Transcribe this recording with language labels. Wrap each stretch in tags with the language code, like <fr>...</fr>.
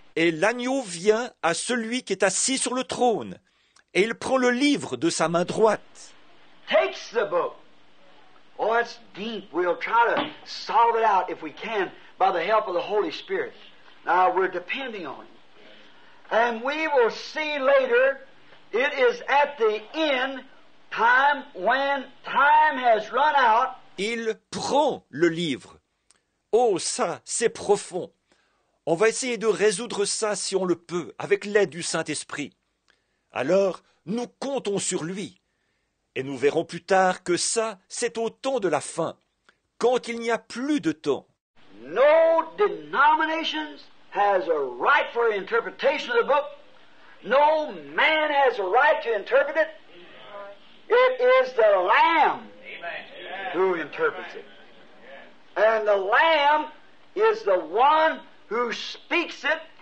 <fr>Et l'agneau vient à celui qui est assis sur le trône, et il prend le livre de sa main droite.</fr> <en>Takes the book. Oh, it's deep. We'll try to solve it out if we can by the help of the Holy Spirit. Now, we're depending on Him. And we will see later, it is at the end time, when time has run out.</en> <fr>Il prend le livre. Oh, ça, c'est profond. On va essayer de résoudre ça si on le peut, avec l'aide du Saint-Esprit. Alors, nous comptons sur lui. Et nous verrons plus tard que ça, c'est au temps de la fin, quand il n'y a plus de temps.</fr> <en>No denominations has a right for interpretation of the book. No man has a right to interpret it. It is the Lamb who interprets it. And the Lamb is the one who speaks it</en>